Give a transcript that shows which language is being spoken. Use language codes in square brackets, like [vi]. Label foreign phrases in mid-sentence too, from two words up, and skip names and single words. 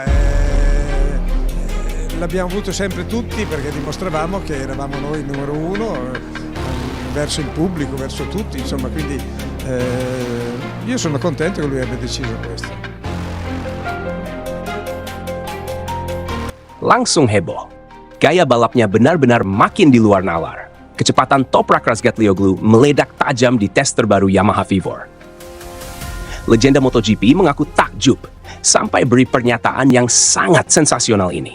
[it] L'abbiamo avuto sempre tutti perché dimostravamo che eravamo noi il numero uno verso il pubblico, verso tutti, insomma, quindi io sono contento che lui abbia deciso questo. [id] Langsung heboh. Gaya balapnya benar-benar makin di luar nalar. Kecepatan Toprak Razgatlioglu meledak tajam di tes terbaru Yamaha Vivor. Legenda MotoGP mengaku takjub sampai beri pernyataan yang sangat sensasional ini.